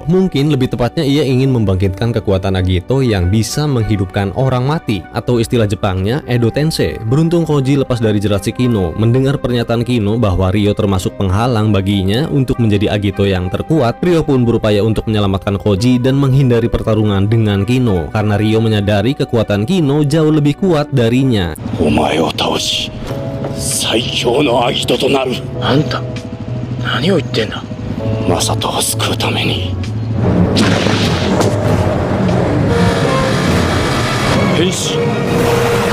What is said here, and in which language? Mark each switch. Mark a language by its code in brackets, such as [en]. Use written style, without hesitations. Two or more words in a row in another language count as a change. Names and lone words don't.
[id] Mungkin lebih tepatnya ia ingin membangkitkan kekuatan Agito yang bisa menghidupkan orang mati, atau istilah Jepangnya Edo Tensei. Beruntung Koji lepas dari jerat si Kino. Mendengar pernyataan Kino bahwa Ryo termasuk penghalang baginya untuk menjadi Agito yang terkuat, Ryo pun berupaya untuk menyelamatkan Koji dan menghindari pertarungan dengan Kino karena Ryo menyadari kekuatan Kino jauh lebih kuat darinya. [ja] お前を倒し最強のアギトとなる。あんた何を言ってんだ。マサトを救うために変身。